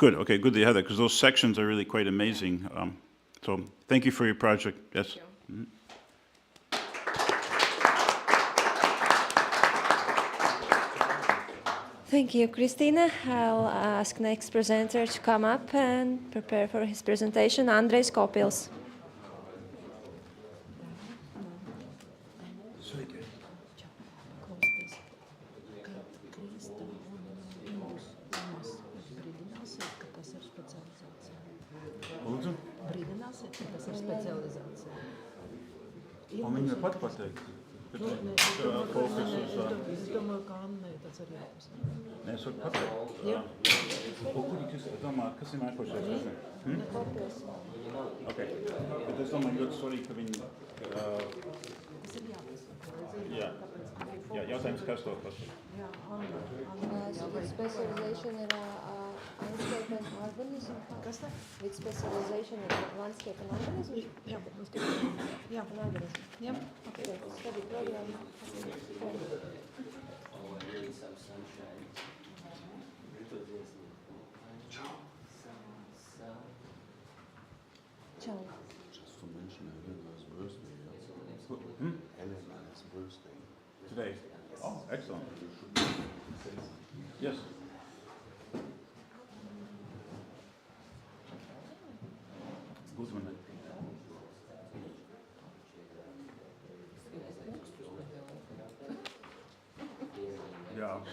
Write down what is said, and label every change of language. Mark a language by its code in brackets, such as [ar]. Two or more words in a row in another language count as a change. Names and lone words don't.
[en] good, okay, good that you have that, because those sections are really quite amazing. So thank you for your project, yes. Thank you. Thank you, Christina. I'll ask next presenter to come up and prepare for his presentation, Andrejs Kopils. [lv] Lūdzu? Brīdināsiet, ka tas ir specializācija. Un viņa pat pateiks. Es domāju, ka Annai tas ir jāpasaka. Nē, es varu pateikt. Jā. Kurš domā, kas ir nākošais? Ok. Bet es domāju, ļoti svarīgi, ka viņi... Tas ir jāpasaka. Jā. Jā, jautājums, kas to pasaka? Jā, Anna. [en] With specialization in landscape and urbanism. [lv] Kas tā? [en] With specialization in landscape and urbanism. [lv] Jā, jā. [en] And urbanism. [lv] Jā. [en] Okay. Study program. Ciao. Just to mention Helena's birthday. Helena's birthday. Today. Oh, excellent. Yes. [lv] Uzmanīgi. Jā.